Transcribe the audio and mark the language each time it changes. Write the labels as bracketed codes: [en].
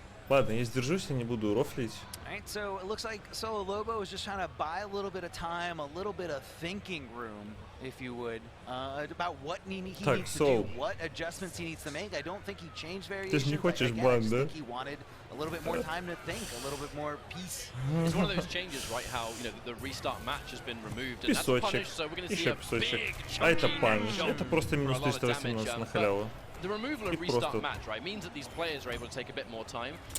[ru] Ладно, я сдержусь и не буду рофлить. [en] Right, so it looks like Solo Lobo is just trying to buy a little bit of time, a little bit of thinking room, if you would, about what he needs to do, what adjustments he needs to make. I don't think he changed variations. [ru] Ты не хочешь бан, да? [en] He wanted a little bit more time to think, a little bit more peace. It's one of those changes, right? How the restart match has been removed, and that's punished, so we're going to see a big chunky. [ru] А это панч. Это просто минус 318 на халяву. [en] The removal of restart match, right, means that these players are able to take a bit more time.